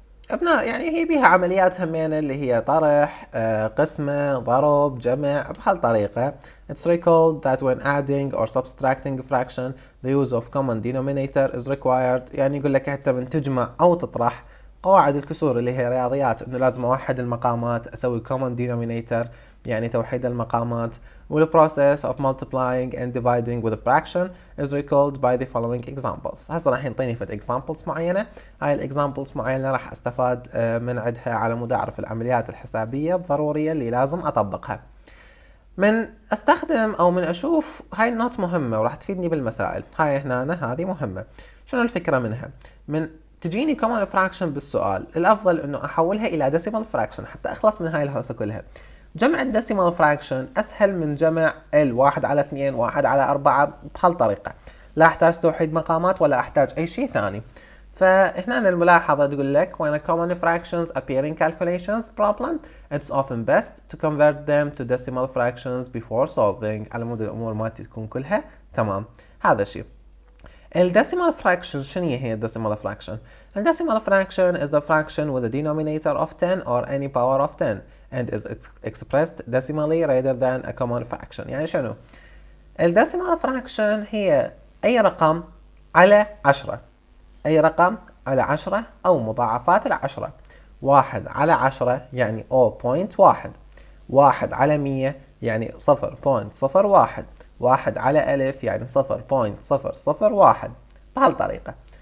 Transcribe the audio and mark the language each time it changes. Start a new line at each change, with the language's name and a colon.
Arabic: أبناء يعني هي بيها عمليات همينة اللي هي طرح، قسمة، ضرب، جمع بهالطريقة.
English: It's recalled that when adding or subtracting a fraction the use of common denominator is required.
Arabic: يعني يقول لك حتى من تجمع أو تطرح قواعد الكسور اللي هي رياضيات إنه لازم أوحد المقامات، أسوي common denominator يعني توحيد المقامات.
English: والprocess of multiplying and dividing with a fraction is recalled by the following examples.
Arabic: هسه راح ينطيني فد examples معينة، هاي الاكزامبلز معينة راح استفاد من عدها على مود اعرف العمليات الحسابية الضرورية اللي لازم اطبقها. من استخدم او من اشوف هاي النوت مهمة وراح تفيدني بالمسائل. هاي هنا هذه مهمة. شنو الفكرة منها؟ من تجيني common fraction بالسؤال الافضل انه احولها الى decimal fraction حتى اخلص من هاي الهوسة كلها. جمع الديسيمال فراكشن اسهل من جمع ال1/2 1/4 بهالطريقة، لا احتاج توحيد مقامات ولا احتاج اي شيء ثاني. فهنا الملاحظة تقول لك
English: when a common fractions appear in calculations problem it's often best to convert them to decimal fractions before solving
Arabic: على مود الامور مالتي تكون كلها تمام. هذا شيء. الديسيمال fraction شنو هي الديسيمال fraction؟
English: الديسيمال fraction is the fraction with a denominator of 10 or any power of 10 and is expressed decimally rather than a common fraction.
Arabic: يعني شنو؟ الديسيمال فراكشن هي أي رقم على 10، أي رقم على 10 أو مضاعفات العشرة. 1 على 10 يعني 0.1، 1 على 100 يعني 0.01، 1 على 1000 يعني 0.001 بهالطريقة.